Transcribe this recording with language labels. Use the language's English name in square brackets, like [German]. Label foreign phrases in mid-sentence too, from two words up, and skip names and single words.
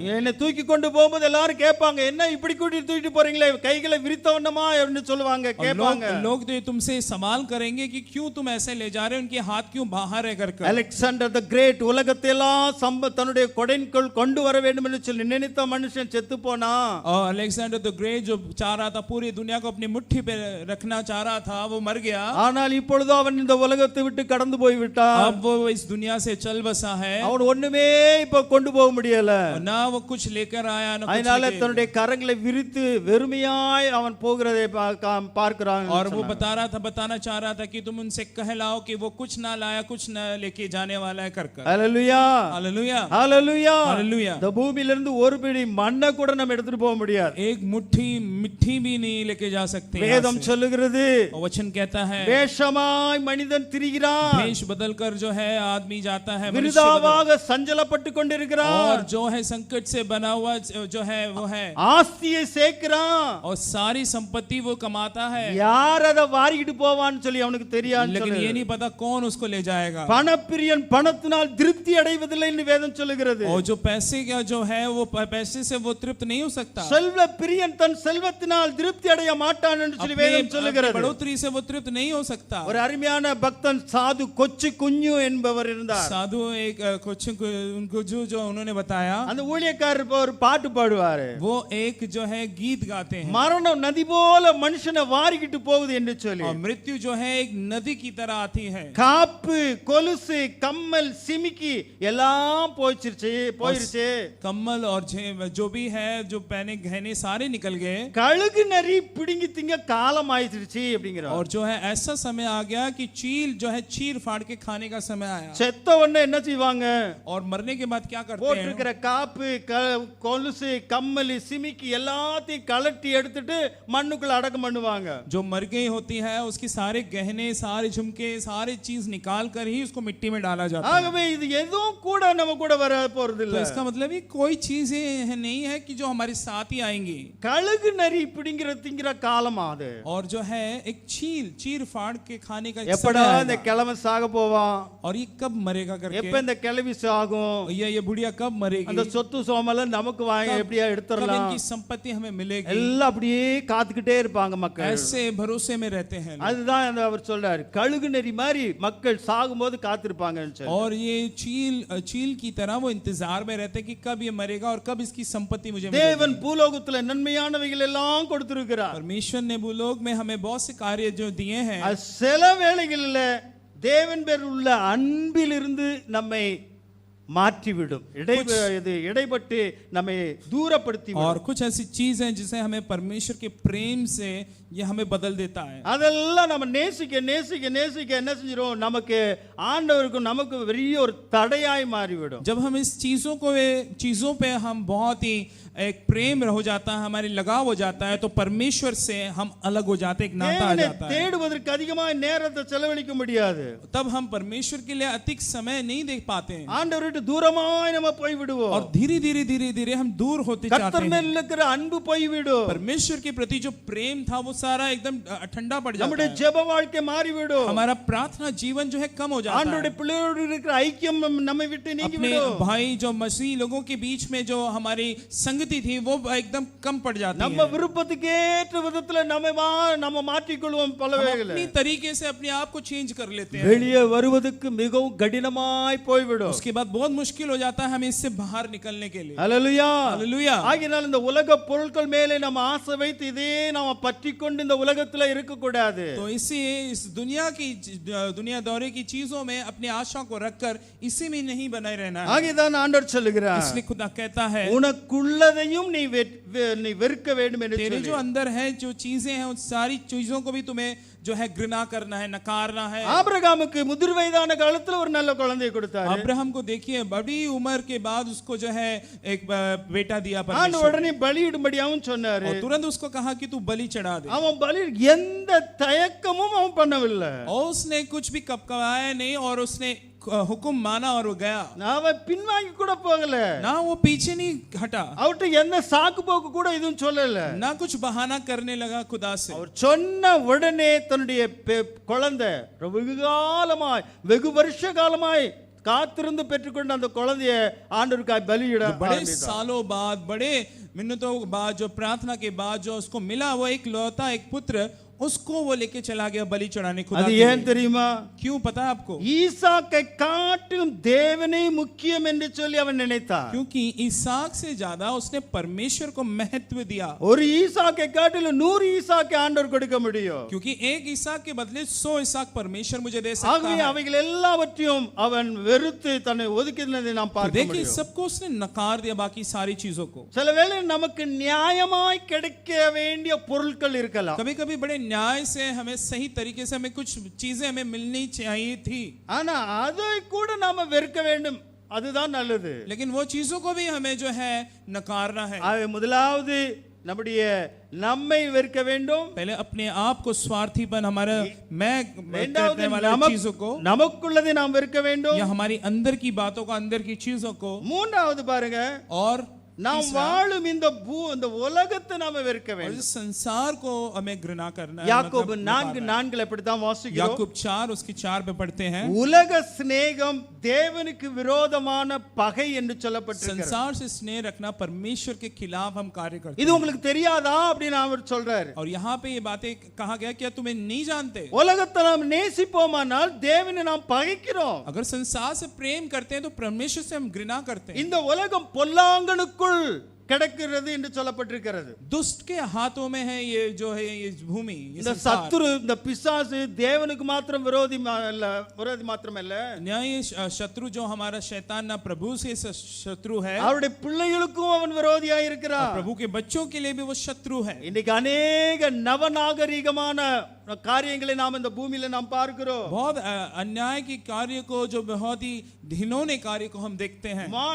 [Tamil] என்னை தூக்கி கொண்டு போகும்போது எல்லாரும் கேட்பாங்க, என்ன இப்படி கூட்டி தூக்கிட்டு போறீங்களே, கைகளை விரித்தவண்ணமா என்று சொல்லுவாங்க, கேட்பாங்க. [Hindi] लोग तो तुमसे सवाल करेंगे कि क्यों तुम ऐसे ले जा रहे हो, उनके हाथ क्यों बाहर है कर. [Tamil] அலெக்சாண்டர் தி கிரேட் உலகத்தை எல்லாம் தன்னுடைய கொடைக்குள் கொண்டு வர வேண்டும் என்று சொல்லி நினைத்த மனுஷன் செத்து போனா. [Hindi] और अलेक्जेंडर द ग्रेट जो चाह रहा था पूरी दुनिया को अपनी मुट्ठी पे रखना चाह रहा था वो मर गया. [Tamil] ஆனால் இப்பொழுது அவன் இந்த உலகத்தை விட்டு கடந்து போய் விட்டான். [Hindi] अब वो इस दुनिया से चल बसा है. [Tamil] அவன் ஒண்ணுமே இப்ப கொண்டு போக முடியல. [Hindi] ना वो कुछ लेकर आया ना कुछ [Tamil] அதனால [Hindi] लेके. [Tamil] தன்னுடைய கரங்களை விரித்து வெறுமையாய் அவன் போகிறதை பார்க்கிறான். [Hindi] और वो बताना चाह रहा था कि तुम उनसे कहलाओ कि वो कुछ ना लाया कुछ ना लेके जाने वाला है कर. [Tamil] ஹல்லேலூயா. [Hindi] हालेलुया. [Tamil] ஹல்லேலூயா. [Hindi] हालेलुया. [Tamil] இந்த பூமியில இருந்து ஒரு பிடி மண்ணை கூட நம்ம எடுத்துட்டு போக முடியாது. [Hindi] एक मुट्ठी मिट्टी भी नहीं लेके जा सकते. [Tamil] வேதம் சொல்லுகிறது, [Hindi] वचन कहता है [Tamil] வேஷமாய் மனிதன் திரிகிறான், [Hindi] भेष बदलकर जो है आदमी जाता है, [Tamil] விருதாவாக சஞ்சலப்பட்டு கொண்டிருக்கிறான், [Hindi] और जो है संकट से बना हुआ जो है वो है, [Tamil] ஆஸ்தியை சேர்க்கிறான், [Hindi] और सारी संपत्ति वो कमाता है, [Tamil] யார் அதை வாரிக்கிட்டு போவான்னு சொல்லி அவனுக்கு தெரியாது. [Hindi] लेकिन ये नहीं पता कौन उसको ले जाएगा. [Tamil] பணப்பிரியன் பணத்தினால் திருப்தி அடைவதில்லை என்று வேதம் சொல்லுகிறது. [Hindi] और जो पैसे का जो है वो पैसे से वो तृप्त नहीं हो सकता. [Tamil] செல்வ பிரியன் தன் செல்வத்தினால் திருப்தி அடைய மாட்டான் என்று சொல்லி வேதம் சொல்லுகிறது. [Hindi] बढ़ोतरी से वो तृप्त नहीं हो सकता. [Tamil] ஒரு அருமையான பக்தன் சாது கொச்சு குஞ்சு என்பவர் இருந்தார். [Hindi] साधु एक कुछ उनको जो उन्होंने बताया, [Tamil] அந்த ஊழிய ஊழியக்காரர் இப்போ ஒரு பாட்டு பாடுவாரு, [Hindi] वो एक जो है गीत गाते हैं, [Tamil] மரணம் நதி போல மனுஷனை வாரிக்கிட்டு போகுது என்று சொல்லி. [Hindi] और मृत्यु जो है एक नदी की तरह आती है, [Tamil] காப்பு கொலுசு கம்மல் சிமிக்கி எல்லாம் போயிருச்சு. [Hindi] कम्बल और जो भी है, जो पहने गहने सारे निकल गए, [Tamil] கழுகு நரி பிடுங்கி திங்க காலம் ஆயிடுச்சு அப்படிங்கிற. [Hindi] और जो है ऐसा समय आ गया कि चील जो है चीर फाड़ के खाने का समय आया। [Tamil] செத்த உடனே என்ன செய்வாங்க? [Hindi] और मरने के बाद क्या करते हैं? [Tamil] போட்டிருக்கிற காப்பு கொலுசு கம்மல் சிமிக்கி எல்லாத்தையும் கலட்டி எடுத்துட்டு மண்ணுக்குள்ள அடக்கம் பண்ணுவாங்க. [Hindi] जो मर गई होती है उसकी सारे गहने, सारे झुमके, सारे चीज निकाल कर ही उसको मिट्टी में डाला जाता है। [Tamil] ஆகவே இது எதுவும் கூட நம்ம கூட வர போறது இல்ல. [Hindi] तो इसका मतलब ये कोई चीज नहीं है कि जो हमारे साथ ही आएंगी। [Tamil] கழுகு நரி பிடிங்கிற திங்கிற காலம் அது. [Hindi] और जो है एक चीर फाड़ के खाने का [Tamil] எப்படா இந்த கிழமை சாக போவான், [Hindi] और ये कब मरेगा करके, [Tamil] எப்ப இந்த கிழவி சாகும், [Hindi] ये बुढ़िया कब मरेगी, [Tamil] அந்த சொத்து சோமல நமக்கு வாங்கி எப்படியா [Hindi] कब [Tamil] எடுத்துறலாம், [Hindi] इनकी संपत्ति हमें मिलेगी, [Tamil] எல்லாம் அப்படியே காத்துக்கிட்டே இருப்பாங்க மக்கள். [Hindi] ऐसे भरोसे में रहते हैं। [Tamil] அதுதான் அவர் சொல்றாரு, கழுகு நரி மாதிரி மக்கள் சாகும்போது காத்திருப்பாங்கன்னு சொல்லி. [Hindi] और ये चील की तरह वो इंतजार में रहते हैं कि कब ये मरेगा और कब इसकी संपत्ति मुझे मिलेगी। [Tamil] தேவன் பூலோகத்துல நன்மையானவைகள் எல்லாம் கொடுத்திருக்கிறார். [Hindi] परमेश्वर ने भूलोक में हमें बहुत से कार्य जो दिए हैं, [Tamil] சில வேளைகளில் தேவன் பேர் உள்ள அன்பிலிருந்து நம்மை மாற்றிவிடும், இடைப்பட்டு நம்மை தூரப்படுத்தி. [Hindi] और कुछ ऐसी चीज है जिसे हमें परमेश्वर के प्रेम से ये हमें बदल देता है। [Tamil] அதெல்லாம் நம்ம நேசிக்க நேசிக்க நேசிக்க என்ன செஞ்சிரும், நமக்கு ஆண்டவருக்கும் நமக்கு பெரிய ஒரு தடையாய் மாறிவிடும். [Hindi] जब हम इस चीजों पे हम बहुत ही एक प्रेम हो जाता है, हमारी लगाव हो जाता है, तो परमेश्वर से हम अलग हो जाते, एक नाता आ जाता है। [Tamil] தேடுவதற்கு அதிகமாக நேரத்தை செலவழிக்க முடியாது. [Hindi] तब हम परमेश्वर के लिए अधिक समय नहीं दे पाते हैं, [Tamil] ஆண்டவர்கிட்ட தூரமாய் நம்ம போய் விடுவோம். [Hindi] और धीरे-धीरे हम दूर होते जाते [Tamil] கர்த்தர் [Hindi] हैं। [Tamil] மேல் இருக்கிற அன்பு போய்விடும். [Hindi] परमेश्वर के प्रति जो प्रेम था वो सारा एकदम ठंडा पड़ जाता [Tamil] நம்முடைய [Hindi] है, [Tamil] ஜெப வாழ்க்கை மாறிவிடும். [Hindi] हमारा प्रार्थना जीवन जो है कम हो जाता है, [Tamil] ஆண்டவருடைய பிள்ளைகளோடு இருக்கிற ஐக்கியம் நம்மை விட்டு நீங்கி [Hindi] अपने [Tamil] விடும். [Hindi] भाई जो मसीह लोगों के बीच में जो हमारी संगति थी वो एकदम कम पड़ जाती [Tamil] நம்ம [Hindi] है। [Tamil] விருப்பத்துக்கு ஏற்ற விதத்துல நம்ம மாற்றிக்கொள்வோம் பல [Hindi] हम [Tamil] வேளைகளில். [Hindi] अपनी तरीके से अपने आप को चेंज कर लेते हैं, [Tamil] வெளியே வருவதற்கு மிகவும் கடினமாய் போய்விடும். [Hindi] उसके बाद बहुत मुश्किल हो जाता है हमें इससे बाहर निकलने के लिए। [Tamil] ஹல்லேலூயா. [Hindi] हालेलुया। [Tamil] ஆகையால் இந்த உலக பொருட்கள் மேலே நம்ம ஆசை வைத்து இதே நாம பற்றிக்கொண்டு இந்த உலகத்துல இருக்க கூடாது. [Hindi] तो इसी इस दुनियादारी की चीजों में अपनी आशा को रखकर इसी में नहीं बनाए रहना है। [Tamil] ஆகையால் ஆண்டவர் சொல்லுகிறார், [Hindi] इसलिए खुदा कहता है [Tamil] உனக்குள்ளதையும் நீ வெறுக்க வேண்டும் என்று [Hindi] तेरे [Tamil] சொல்லி. [Hindi] जो अंदर है जो चीजें हैं उन सारी चीजों को भी तुम्हें जो है घृणा करना है, नकारना है। [Tamil] ஆபிரகாமுக்கு முதிர் வயதான காலத்துல ஒரு நல்ல குழந்தையை கொடுத்தாரு. [Hindi] अब्राहम को देखिए बड़ी उम्र के बाद उसको जो है एक बेटा दिया [Tamil] ஆண்டவர் [Hindi] परमेश्वर, [Tamil] உடனே பலியிடும்படியாவும் சொன்னாரு. [Hindi] और तुरंत उसको कहा कि तू बलि चढ़ा दे, [Tamil] அவன் பலி எந்த தயக்கமும் அவன் பண்ணவில்லை. [Hindi] और उसने कुछ भी कपकवाया नहीं, और उसने हुक्म माना और वो गया, [Tamil] அவன் பின்வாங்கி கூட போகல. [Hindi] ना वो पीछे नहीं हटा, [Tamil] அவர்கிட்ட எந்த சாக்கு போக்கு கூட எதுவும் சொல்லல. [Hindi] ना कुछ बहाना करने लगा खुदा से। [Tamil] அவர் சொன்ன உடனே தன்னுடைய குழந்தை வெகு வருஷ காலமாய் காத்திருந்து பெற்றுக்கொண்ட அந்த குழந்தைய ஆண்டவருக்காய் பலியிட [Hindi] बड़े सालों बाद, बड़े मिन्नतों बाद, जो प्रार्थना के बाद जो उसको मिला वो एक लौता एक पुत्र, उसको वो लेके चला गया बलि चढ़ाने खुदा [Tamil] அது [Hindi] के [Tamil] ஏன் [Hindi] लिए। [Tamil] தெரியுமா? [Hindi] क्यों पता है आपको? [Tamil] ஈசாக்கை காட்டிலும் தேவனே முக்கியம் என்று சொல்லி அவன் நினைத்தான். [Hindi] क्योंकि इसहाक से ज्यादा उसने परमेश्वर को महत्व दिया, [Tamil] ஒரு ஈசாக்கை காட்டிலும் 100 ஈசாக்கை ஆண்டவர் கொடுக்க முடியும். [Hindi] क्योंकि एक इसहाक के बदले 100 इसहाक परमेश्वर मुझे दे सकता [Tamil] ஆகவே [Hindi] है। [Tamil] அவைகள் எல்லாவற்றையும் அவன் வெறுத்து தன்னை ஒதுக்கினதை நாம் [Hindi] तो [Tamil] பார்க்க [Hindi] देखिए [Tamil] முடியும். [Hindi] सबको उसने नकार दिया, बाकी सारी चीजों को। [Tamil] சில வேளை நமக்கு நியாயமாய் கிடைக்க வேண்டிய பொருட்கள் இருக்கலாம். [Hindi] कभी कभी बड़े न्याय से हमें सही तरीके से हमें कुछ चीजें हमें मिलनी चाहिए थी, [Tamil] ஆனா அதை கூட நாம வெறுக்க வேண்டும், அதுதான் நல்லது. [Hindi] लेकिन वो चीजों को भी हमें जो है नकारना है। [Tamil] ஆகவே முதலாவது நம்மை வெறுக்க வேண்டும். [Hindi] पहले अपने आप को स्वार्थीपन, हमारा मैं [Tamil] இரண்டாவது [Hindi] करने वाली चीजों को, [Tamil] நமக்குள்ளதை நாம் வெறுக்க வேண்டும். [Hindi] या हमारी अंदर की बातों को, अंदर की चीजों को, [Tamil] மூன்றாவது பாருங்க, [Hindi] और [Tamil] நாம் வாழும் இந்த உலகத்தை நாம வெறுக்க [Hindi] और [Tamil] வேண்டும். [Hindi] इस संसार को हमें घृणा करना है. [Tamil] யாக்கோபு 4:4 இப்படித்தான் வாசிக்கிறோம். [Hindi] याकूब 4 उसकी 4 पे पढ़ते हैं, [Tamil] உலக சிநேகம் தேவனுக்கு விரோதமான பகை என்று சொல்லப்பட்டிருக்கிறது. [Hindi] संसार से स्नेह रखना परमेश्वर के खिलाफ हम कार्य करते [Tamil] இது [Hindi] हैं. [Tamil] உங்களுக்கு தெரியாதா அப்படின்னு அவர் சொல்றாரு. [Hindi] और यहाँ पे ये बातें कहा गया, क्या तुम्हें नहीं जानते? [Tamil] உலகத்தை நாம் நேசிப்போமானால் தேவனை நாம் பகைக்கிறோம். [Hindi] अगर संसार से प्रेम करते हैं तो परमेश्वर से हम घृणा करते हैं. [Tamil] இந்த உலகம் பொல்லாங்கனுக்குள் கிடக்கிறது என்று சொல்லப்பட்டிருக்கிறது. [Hindi] दुष्ट के हाथों में है ये जो है ये भूमि, ये [Tamil] இந்த [Hindi] संसार. [Tamil] சத்துரு இந்த பிசாசு தேவனுக்கு மாத்திரம் விரோதி மாத்திரமல்ல, [Hindi] न्याय शत्रु जो हमारा शैतान ना प्रभु से शत्रु है, [Tamil] அவருடைய பிள்ளைகளுக்கும் அவன் விரோதியா இருக்கிறான். [Hindi] प्रभु के बच्चों के लिए भी वो शत्रु है. [Tamil] இன்னைக்கு अनेक நவநாகரிகமான காரியங்களை நாம் இந்த பூமியில நாம் பார்க்கிறோம். [Hindi] बहुत अन्याय के कार्य को, जो बहुत ही घिनौने कार्य को हम देखते हैं.